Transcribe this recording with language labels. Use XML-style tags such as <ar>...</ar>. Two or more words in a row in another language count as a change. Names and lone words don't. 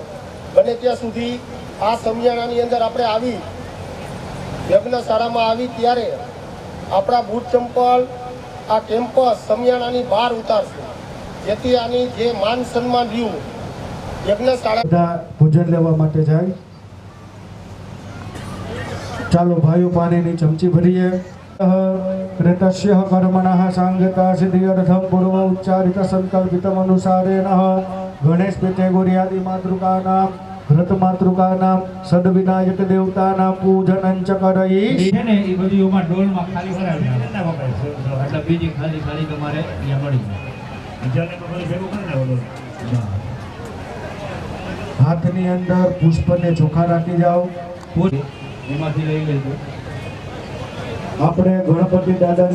<gu>બને ત્યાં સુધી આ સમિયાણાની અંદર આપણે આવી યજ્ઞશાળામાં આવી ત્યારે આપણા બૂટ ચંપલ આ કેમ્પસ સમિયાણાની બહાર ઉતારશે, જેથી આની જે માન સન્માન રહ્યું યજ્ઞશાળા ભોજન લેવા માટે જાય. ચાલો ભાઈઓ પાણીની ચમચી ભરીએ.</gu> <sa>कृतस्य कर्मणः सांगता सिद्ध्यर्थं पूर्व उच्चारित संकल्पितम् अनुसारेण गणेश पीठे गुर्यादि मातृकानां व्रत मातृकानां सद्विनायक देवतानां पूजनं च करईश.</sa> <gu>છે ને એ બધી ઓમાં ડોલમાં ખાલી ભરાવી ના વપરાય છે એટલે બીજી ખાલી ખાલી તમારે અહીંયા મળી જાય. બીજાને પણ બધું ભેગું કરી નાખો. હાથની અંદર પુષ્પને ચોખ્ખા રાખી જાઓ. એમાંથી લઈ લેજો. આપણે ગણપતિ દાદાની</gu>